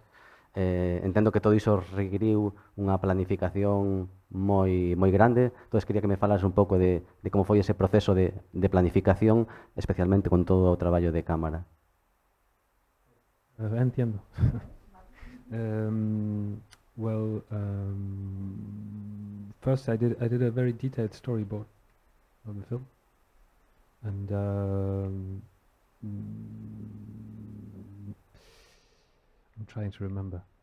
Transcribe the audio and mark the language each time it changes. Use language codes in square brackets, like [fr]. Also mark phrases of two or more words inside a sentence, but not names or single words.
[gl] Entendo que todo iso requiriu unha planificación moi grande. Entón, quería que me falas un pouco de como foi ese proceso de planificación, especialmente con todo o traballo de cámara. [es] Entiendo. [en] Well, first I did a very detailed storyboard of the film, and I'm trying to remember.